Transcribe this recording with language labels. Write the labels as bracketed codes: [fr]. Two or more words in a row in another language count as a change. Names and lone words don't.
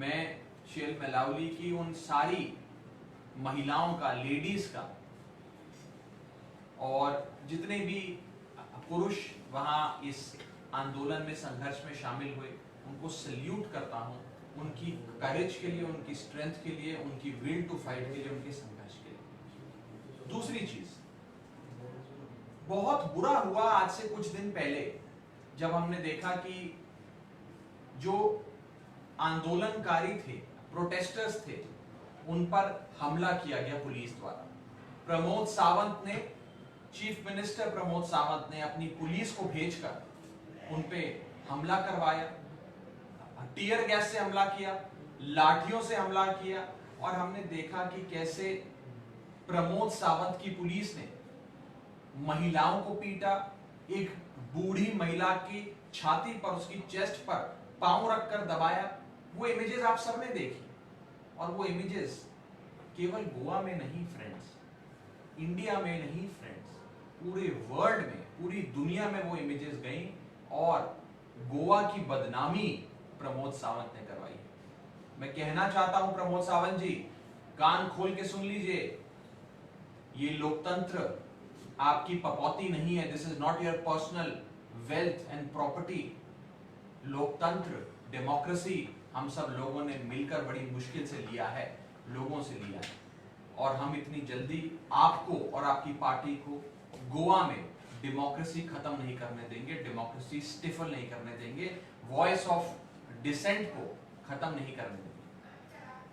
[hi] मैं शेल मेलावली की उन सारी महिलाओं का, लेडीज का और जितने भी पुरुष वहां इस आंदोलन में, संघर्ष में शामिल हुए, उनको सल्यूट करता हूं, उनकी करेज के लिए, उनकी स्ट्रेंथ के लिए, उनकी [en] will to fight [hi] के लिए, उनके संघर्ष के लिए। दूसरी चीज, बहुत बुरा हुआ आज से कुछ दिन पहले जब हमने देखा कि जो आंदोलनकारी थे, प्रोटेस्टर्स थे, उन पर हमला किया गया पुलिस द्वारा। प्रमोद सावंत ने, [en] chief minister [hi] प्रमोद सावंत ने अपनी पुलिस को भेजकर उन पे हमला करवाया, [en] tear gas [hi] से हमला किया, लाठियों से हमला किया और हमने देखा कि कैसे प्रमोद सावंत की पुलिस ने महिलाओं को पीटा। एक बूढ़ी महिला की छाती पर, उसकी चेस्ट पर पांव रखकर दबाया। वो इमेजेस आप सबने देखी और वो इमेजेस केवल गोवा में नहीं फ्रेंड्स, इंडिया में नहीं फ्रेंड्स, पूरे वर्ल्ड में, पूरी दुनिया में वो इमेजेस गई और गोवा की बदनामी प्रमोद सावंत ने करवाई। मैं कहना चाहता हूं प्रमोद सावंत जी, कान खोल के सुन लीजिए, ये लोकतंत्र आपकी पपौती नहीं है। [en] This is not your personal wealth and property. [hi] लोकतंत्र, डेमोक्रेसी हम सब लोगों ने मिलकर बड़ी मुश्किल से लिया है, लोगों से लिया है और हम इतनी जल्दी आपको और आपकी पार्टी को गोवा में डेमोक्रेसी खत्म नहीं करने देंगे, [en] democracy stifle [hi] नहीं करने देंगे, [en] voice of dissent [hi] को खत्म नहीं करने देंगे।